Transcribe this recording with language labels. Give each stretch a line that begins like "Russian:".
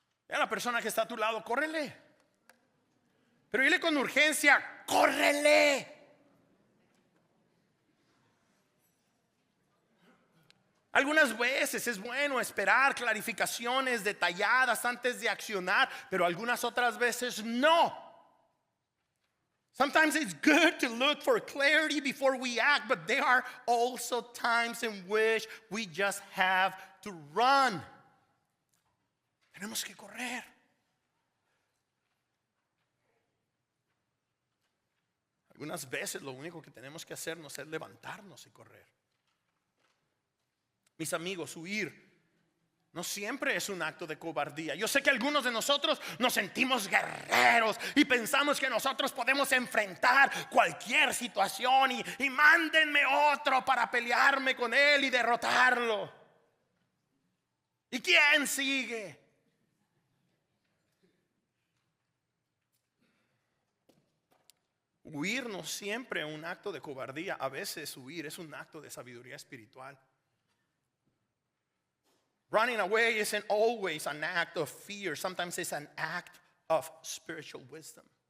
Spanish: A la persona que está a tu lado: córrele. Pero dile con urgencia: córrele. Algunas veces es bueno esperar clarificaciones detalladas antes de accionar, pero algunas otras veces no.
English: Sometimes it's good to look for clarity before we act, but there are also times in which we just have to run.
Spanish: Tenemos que correr. Algunas veces lo único que tenemos que hacernos es levantarnos y correr. Mis amigos, huir no siempre es un acto de cobardía. Yo sé que algunos de nosotros nos sentimos guerreros y pensamos que nosotros podemos enfrentar cualquier situación y mándenme otro para pelearme con él y derrotarlo. ¿Y quién sigue? Huir no siempre es un acto de cobardía. A veces huir es un acto de sabiduría espiritual.
English: Running away isn't always an act of fear. Sometimes it's an act of spiritual wisdom.